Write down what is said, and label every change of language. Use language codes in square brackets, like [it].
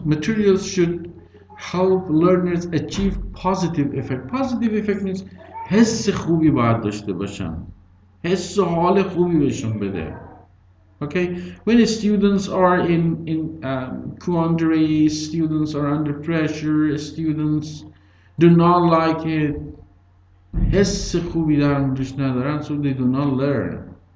[en] Materials should help learners achieve positive effect. Positive effect means [fa] حس خوبی باید داشته باشن. حس و حال خوبی بهشون بده. [en] Okay, when students are in quandary, students are under pressure, students do not like it, [fa] حس خوبی در موردش ندارن, [en] so they do not learn.